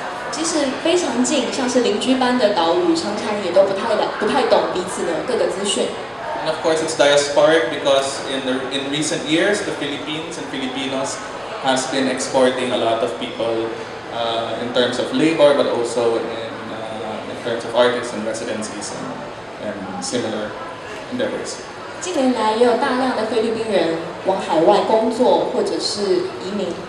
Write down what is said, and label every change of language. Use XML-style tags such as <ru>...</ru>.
<zh>即使非常近，像是邻居般的岛屿，常常也都不太懂彼此的各个资讯。</zh> <en>And of course, it's diasporic because in recent years, the Philippines and Filipinos has been exporting a lot of people in terms of labor, but also in terms of artists and residencies and similar endeavors.</en> <zh>近年来也有大量的菲律宾人往海外工作或者是移民。</zh>